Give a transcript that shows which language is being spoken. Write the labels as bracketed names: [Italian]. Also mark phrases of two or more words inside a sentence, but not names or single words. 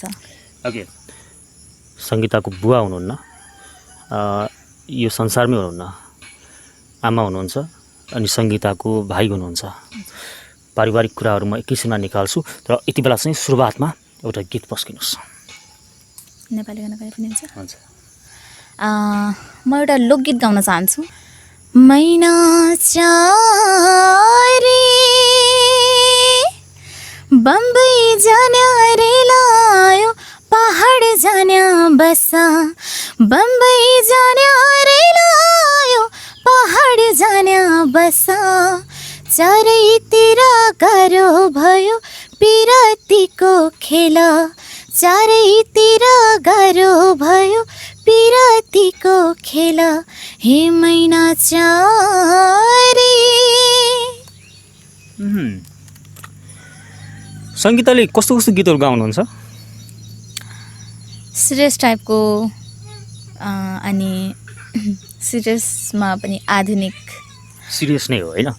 [Nepali] ओके, सङ्गीताको बुवा हुनुहुन्न, यो संसारमै हुनुहुन्न, आमा हुनुहुन्छ अनि सङ्गीताको भाइ हुनुहुन्छ। पारिवारिक कुराहरू म एकैछिनमा निकाल्छु र यति बेला चाहिँ सुरुवातमा एउटा गीत पस्किनुहोस्। नेपाली गाना गाए पनि हुन्छ। हुन्छ। म एउटा लोकगीत गाउन चाहन्छु। मैना चारे बम्बई जाने रे लायो, पहाड जाने बसा, बम्बई जाने रे लायो, पहाड जाने बसा, चारैतिर गाह्रो भयो पिरतीको खेला, चारैतिर गाह्रो भयो पिरतीको खेला, हे मैना चारे। सङ्गीताले कस्तो कस्तो गीतहरू गाउनुहुन्छ? सिरियस टाइपको अनि सिरियसमा पनि आधुनिक। सिरियस नै हो होइन,